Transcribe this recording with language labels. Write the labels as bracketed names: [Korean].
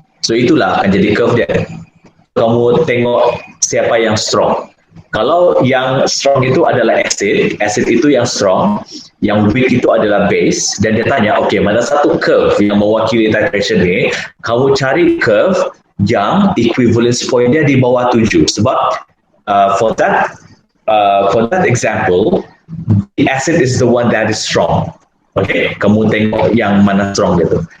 [Malay] So itulah akan jadi curve dia. Kamu tengok siapa yang strong. Kalau yang strong itu adalah acid itu yang strong, yang weak itu adalah base, dan dia tanya, okay, mana satu curve yang mewakili titration ni, kamu cari curve yang equivalence point dia di bawah 7. [English] Sebab for that example, the acid is the one that is strong. [Malay] Okay, kamu tengok yang mana strong gitu.